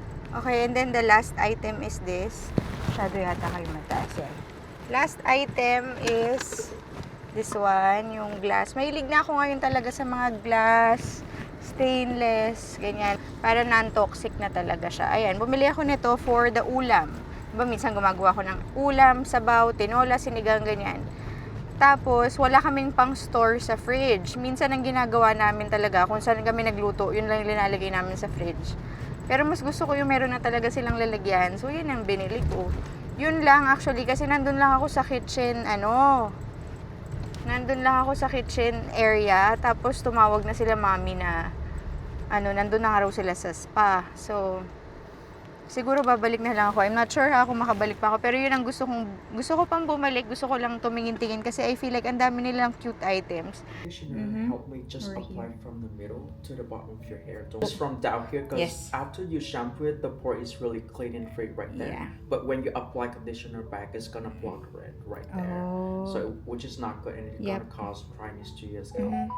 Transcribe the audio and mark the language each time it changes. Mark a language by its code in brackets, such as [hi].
[en] Okay, and then the last item is this. [tl] Masyado yata kayo mataas yan. [en] Last item is this one, yung glass. [tl] Mahilig na ako ngayon talaga sa mga glass, stainless, ganyan. Para non-toxic na talaga siya. Ayan, bumili ako nito for the ulam. Diba, minsan gumagawa ko ng ulam, sabaw, tinola, sinigang, ganyan. Tapos, wala kaming pang store sa fridge. Minsan ang ginagawa namin talaga, kung saan kami nagluto, yun lang linalagay namin sa fridge. Pero mas gusto ko yung meron na talaga silang lalagyan. So, yun ang binili ko. Yun lang actually, kasi nandun lang ako sa kitchen, nandun lang ako sa kitchen area. Tapos, tumawag na sila mami na, nandun na nga raw sila sa spa. So, siguro babalik na lang ako. [en] I'm not sure [tl] kung makabalik pa ako. Pero yun ang gusto ko pang bumalik. Gusto ko lang tumingin-tingin kasi [en] I feel like [tl] ang dami nilang cute items. [en] Help me just apply from the middle to the bottom of your hair. Just from down here, because after you shampoo it, the pore is really clean and free right there. Yeah. But when you apply conditioner back, it's gonna block it right there. So which is not good, and it's gonna cause dryness to your scalp.